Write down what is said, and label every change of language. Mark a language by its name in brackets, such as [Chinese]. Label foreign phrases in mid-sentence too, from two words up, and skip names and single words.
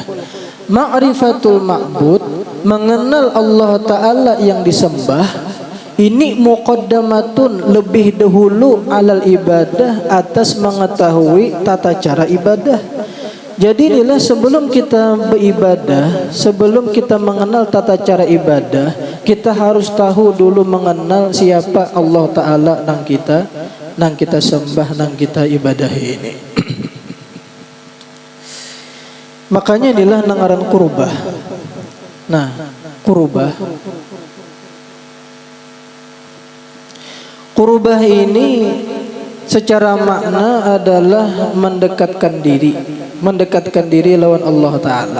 [Arabic] Ma'rifatul ma'bud, [Indonesian] mengenal Allah Ta'ala yang disembah, ini muqaddamatun, lebih dahulu [Arabic] alal ibadah, [Indonesian] atas mengetahui tata cara ibadah. [Banjar] Jadi inilah sebelum kita beribadah, sebelum kita mengenal tata cara ibadah, kita harus tahu dulu mengenal siapa Allah Ta'ala nang kita sembah, nang kita ibadahi ini. Makanya inilah nangaran kurbah. Nah, kurbah ini secara makna adalah mendekatkan diri lawan Allah Ta'ala.